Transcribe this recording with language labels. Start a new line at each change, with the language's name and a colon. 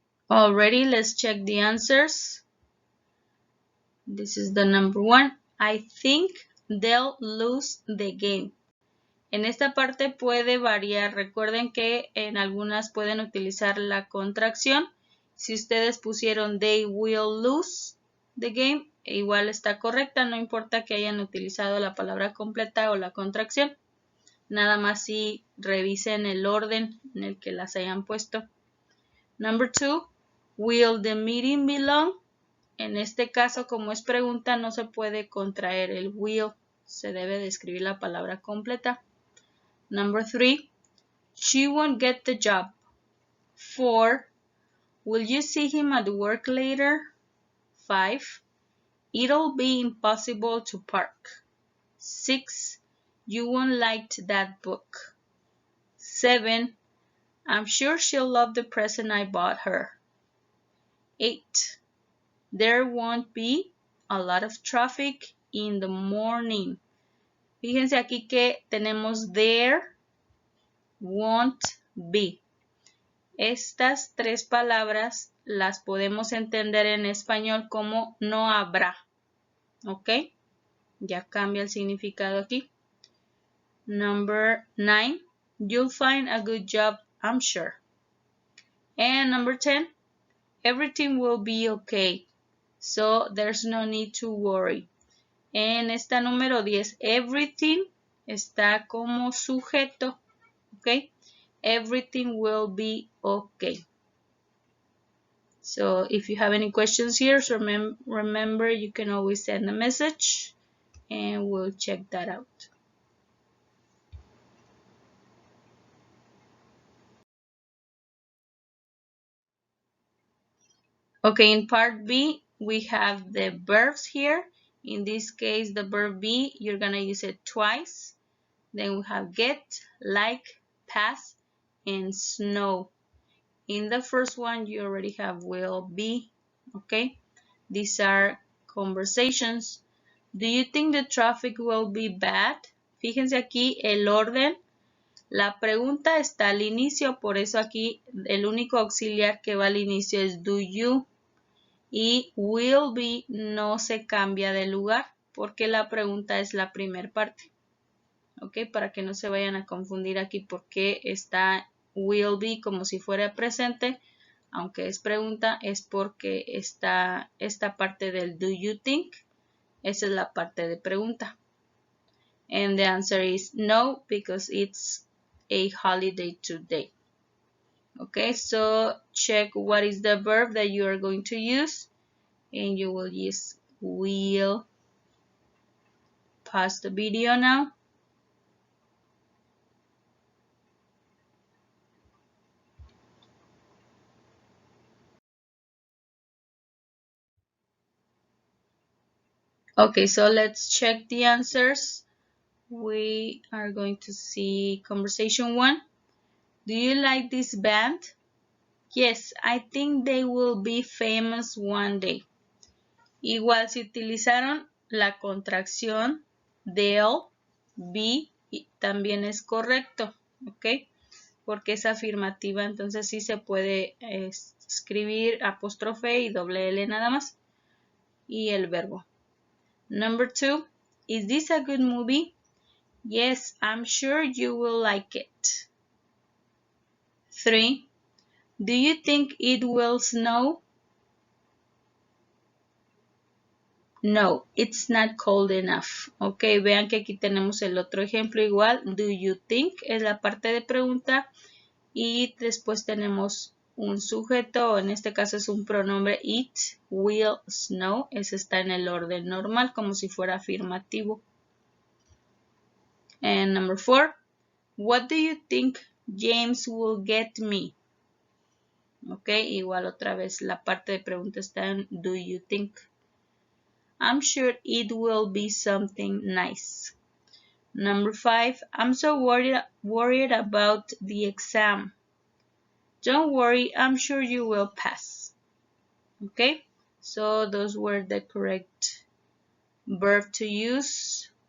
English: Already, let's check the answers. This is the number 1. I think they'll lose the game.
Spanish: En esta parte puede variar. Recuerden que en algunas pueden utilizar la contracción. Si ustedes pusieron
English: they will lose the game,
Spanish: igual está correcta. No importa que hayan utilizado la palabra completa o la contracción. Nada más si revisen el orden en el que las hayan puesto.
English: Number 2, will the meeting be long?
Spanish: En este caso, como es pregunta, no se puede contraer el will. Se debe de escribir la palabra completa.
English: Number 3, she won't get the job. 4, will you see him at work later? 5, it'll be impossible to park. 6, you won't like that book. 7, I'm sure she'll love the present I bought her. 8, there won't be a lot of traffic in the morning.
Spanish: Fíjense aquí que tenemos
English: there, won't be.
Spanish: Estas tres palabras las podemos entender en español como no habrá. ¿Ok? Ya cambia el significado aquí.
English: Number 9, you'll find a good job, I'm sure. And number 10, everything will be okay, so there's no need to worry.
Spanish: En esta número 10, everything está como sujeto, ¿ok?
English: Everything will be okay. So if you have any questions here, so remember you can always send a message and we'll check that out. Okay, in part B, we have the verbs here. In this case, the verb be, you're gonna use it twice. Then we have get, like, pass, and snow. In the first one, you already have will be, okay? These are conversations. Do you think the traffic will be bad?
Spanish: Fíjense aquí el orden. La pregunta está al inicio, por eso aquí el único auxiliar que va al inicio es do you. Y will be no se cambia de lugar porque la pregunta es la primera parte. ¿Ok? Para que no se vayan a confundir aquí porque está will be como si fuera presente, aunque es pregunta, es porque está esta parte del do you think, esa es la parte de pregunta.
English: And the answer is no because it's a holiday today. Okay, so check what is the verb that you are going to use. And you will use will. Pause the video now. Okay, so let's check the answers. We are going to see conversation 1. Do you like this band? Yes, I think they will be famous one day.
Spanish: Igual si utilizaron la contracción
English: they'll be,
Spanish: también es correcto, ¿ok? Porque es afirmativa, entonces sí se puede escribir apóstrofe y doble L nada más. Y el verbo.
English: Number 2, is this a good movie? Yes, I'm sure you will like it. 3, do you think it will snow? No, it's not cold enough.
Spanish: Ok, vean que aquí tenemos el otro ejemplo igual.
English: Do you think
Spanish: es la parte de pregunta y después tenemos un sujeto, o en este caso es un pronombre it, will, snow. Ese está en el orden normal como si fuera afirmativo.
English: And number 4, what do you think James will get me?
Spanish: Ok, igual otra vez la parte de pregunta está en do you think.
English: I'm sure it will be something nice. Number 5, I'm so worried about the exam. Don't worry, I'm sure you will pass. Okay, so those were the correct verb to use.